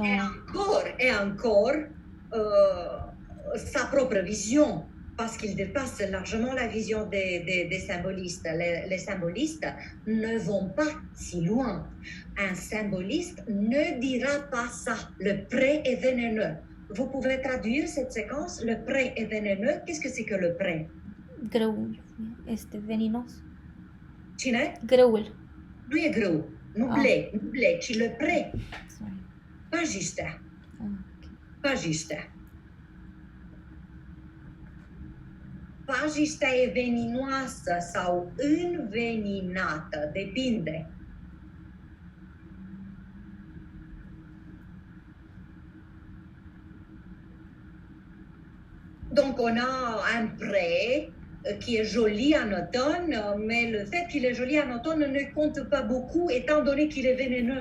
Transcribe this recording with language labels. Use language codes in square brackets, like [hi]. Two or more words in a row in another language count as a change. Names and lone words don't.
[fr] Et encore sa propre vision, parce qu'il dépasse largement la vision des symbolistes. Les symbolistes ne vont pas si loin. Un symboliste ne dira pas ça. Le pré est vénéneux. Vous pouvez traduire cette séquence? Le pré est vénéneux. Qu'est-ce que c'est que le pré? [ro] Grâul este veninos. Cine? Grâul. Nu e grâu. Nu blé, ci [fr] le pré. [ro] Sorry. Pajiștea. Okay. Pajiștea. Pajiștea e veninoasă sau înveninată, depinde. [fr] Donc on a un pré qui est joli en automne, mais le fait qu'il est joli en automne ne compte pas beaucoup étant donné qu'il est vénéneux.